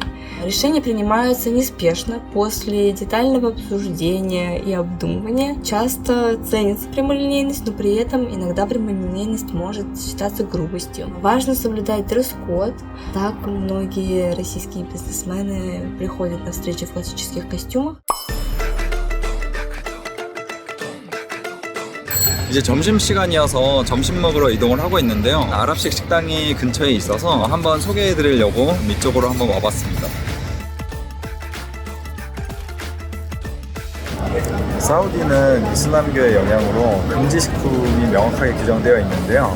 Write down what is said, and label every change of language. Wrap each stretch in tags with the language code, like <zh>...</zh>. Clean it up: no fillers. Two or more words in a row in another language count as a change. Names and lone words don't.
<ru>Решения принимаются неспешно, после детального обсуждения и обдумывания. Часто ценится прямолинейность, но при этом иногда прямолинейность может считаться грубостью. Важно соблюдать дресс-код. Так многие российские бизнесмены приходят на встречи в классических костюмах.</ru> <ko>이제 점심시간이어서 점심 먹으러 이동을 하고 있는데요. 아랍식 식당이 근처에 있어서 한번 소개해드리려고 이쪽으로 한번 와봤습니다. 사우디는 이슬람교의 영향으로 금지식품이 명확하게 규정되어 있는데요.</ko>